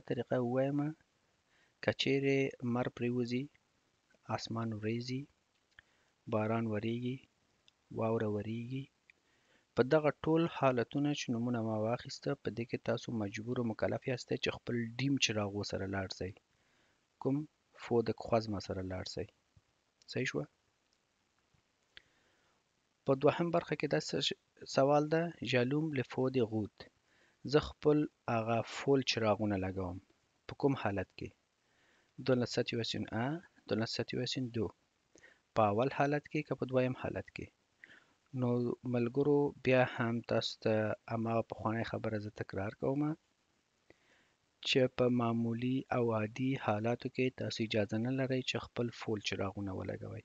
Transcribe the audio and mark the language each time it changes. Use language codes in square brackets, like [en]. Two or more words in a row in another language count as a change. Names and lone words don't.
[ps] طریقه ووایم که چیرې لمر پرېوځي اسمان وریځي باران وریږي واوره وریږي په دغه ټول حالتونه چې نومونه ما واخیسته په دې کې تاسو مجبور او مکلف یاستئ چې خپل ډیم چراغو سره لاړ شئ کوم [fr] feux de croisement [ps] سره لاړ شئ صحیح شوه په دوهم برخه کې داسې سوال ده [fr] j'allume le feu de route. [ps] زه خپل هغه فول چراغونه لګوم. په کوم حالت کې؟ [fr] dans la situation 1 dans la situation 2 [ps] په اول حالت کې که په دویم حالت کې. نو ملګرو بیا هم تاسو ته هماغه پخوانۍ خبره زه تکرار کوم چې په معمولي او عادي حالاتو کې تاسو اجازه نه لرئ چې خپل فول چراغونه ولګوئ.